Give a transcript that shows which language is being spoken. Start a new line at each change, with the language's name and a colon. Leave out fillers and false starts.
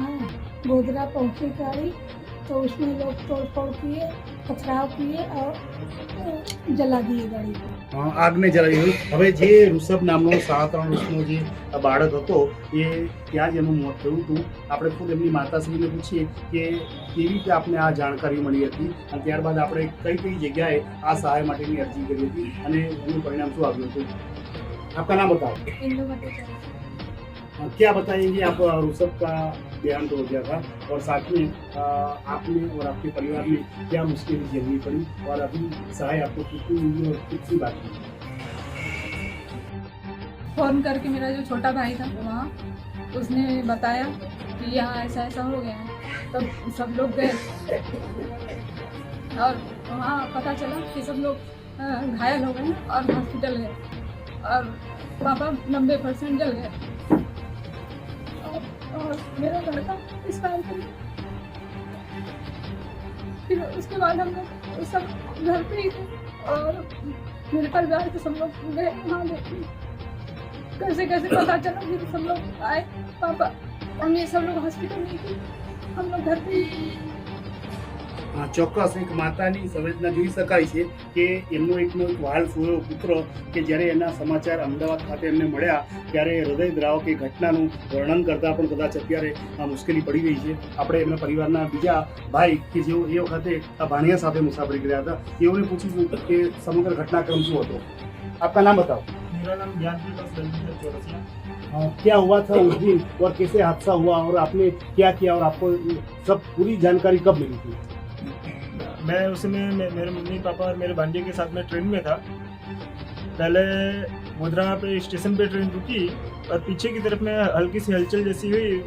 Hindi: हाँ, गोधरा पहुंची गाड़ी तो उसमें लोग तोड़फोड़ किए, पथराव किए और जला दिए गाड़ी को।
Gujarati: આગને જલાવી હોય। હવે જે ઋષભ નામનો 3.5 વર્ષનો જે બાળક હતો એ ત્યાં જ એનું મોત થયું હતું। આપણે ખુદ એમની માતાશ્રીને પૂછીએ કે કેવી રીતે આપને આ જાણકારી મળી હતી અને ત્યારબાદ આપણે કઈ કઈ જગ્યાએ આ સહાય માટેની અરજી કરી હતી અને એનું પરિણામ શું આવ્યું હતું।
Hindi: आपका नाम बताओ। क्या बताएंगे आप? ऋषभ का देहांत हो गया था और साथ में आपने और आपके परिवार में क्या मुश्किलें झेलनी पड़ी और अभी सहाय आपको कितनी मिली और कितनी बाकी? फ़ोन करके मेरा जो छोटा भाई था वहाँ, उसने बताया कि यहाँ ऐसा ऐसा हो गया है। तब सब लोग गए और वहाँ पता चला कि सब लोग घायल हो गए और हॉस्पिटल गए और पापा 90% जल गए और मेरा लड़का एक्सपायर कर गया। फिर उसके बाद हम लोग सब घर पे ही थे और मेरे परिवार के सब लोग गए वहाँ देखने। कैसे कैसे पता चला, फिर सब लोग आए, पापा मम्मी सब लोग हॉस्पिटल में थे, हम लोग घर पे ही।
Gujarati: ચોક્કસ એક માતાની સંવેદના જોઈ શકાય છે કે એમનો એક વહાલ સોયો પુત્ર કે જ્યારે એના સમાચાર અમદાવાદ ખાતે એમને મળ્યા ત્યારે હૃદયદ્રાવક એ ઘટનાનું વર્ણન કરતાં પણ કદાચ અત્યારે આ મુશ્કેલી પડી રહી છે। આપણે એમના પરિવારના બીજા ભાઈ કે જેઓ એ વખતે આ ભાણિયા સાથે મુસાફરી કર્યા હતા તેઓને પૂછીશું કે સમગ્ર ઘટનાક્રમ શું હતો।
Hindi: આપકા નામ बताओ। मेरा नाम ज्ञानप्रकाश चौरसिया। क्या हुआ था उस दिन और कैसे हादसा हुआ और आपने क्या किया और आपको सब पूरी जानकारी कब मिली थी? मैं उस समय मेरे मम्मी पापा और मेरे भांजे के साथ में ट्रेन में था। पहले गोधरा पे स्टेशन पे ट्रेन रुकी और पीछे की तरफ में हल्की सी हलचल जैसी हुई।